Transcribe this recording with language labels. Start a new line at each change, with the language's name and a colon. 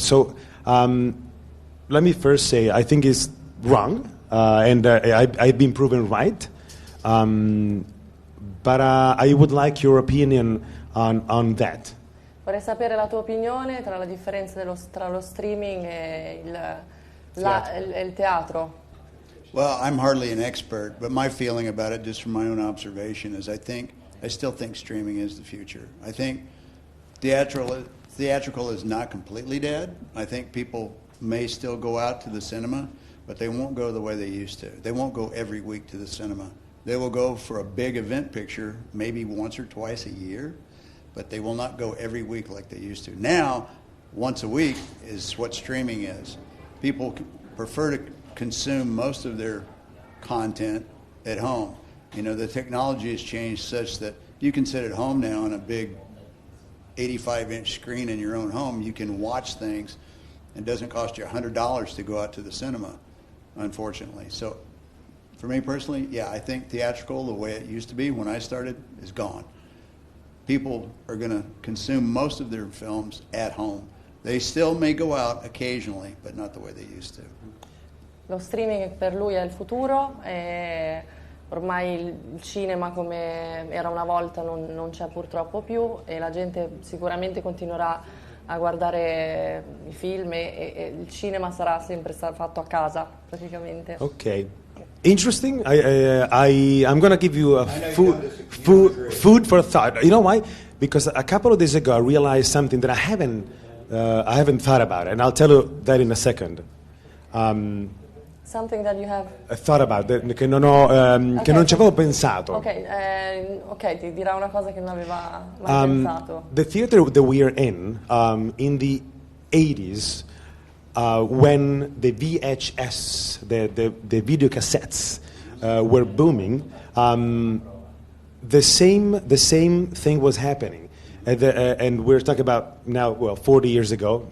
English: So let me first say I think it's wrong and I've been proven right. But I would like your opinion on that.
Italian: Vorrei sapere la tua opinione tra la differenza tra lo streaming e il teatro.
English: Well, I'm hardly an expert, but my feeling about it, just from my own observation, is I still think streaming is the future. I think theatrical is not completely dead. I think people may still go out to the cinema, but they won't go the way they used to. They won't go every week to the cinema. They will go for a big event picture maybe once or twice a year, but they will not go every week like they used to. Now, once a week is what streaming is. People prefer to consume most of their content at home. You know, the technology has changed such that you can sit at home now on a big 85-inch screen in your own home. You can watch things. It doesn't cost you $100 to go out to the cinema, unfortunately. So for me personally, yeah, I think theatrical, the way it used to be when I started, is gone. People are going to consume most of their films at home. They still may go out occasionally, but not the way they used to.
Italian: Lo streaming per lui è il futuro e ormai il cinema come era una volta non c'è purtroppo più e la gente sicuramente continuerà a guardare i film e il cinema sarà sempre fatto a casa praticamente.
English: Okay. Interesting. I'm going to give you a food for thought. You know why? Because a couple of days ago I realized something that I haven't thought about, and I'll tell you that in a second. Something that you have Thought about
Italian: che non ho che non ci avevo pensato. Ok, ti dirà una cosa che non aveva mai pensato.
English: The theater that we are in the 80s, when the VHS, the video cassettes were booming, the same thing was happening, and we're talking about now, 40 years ago.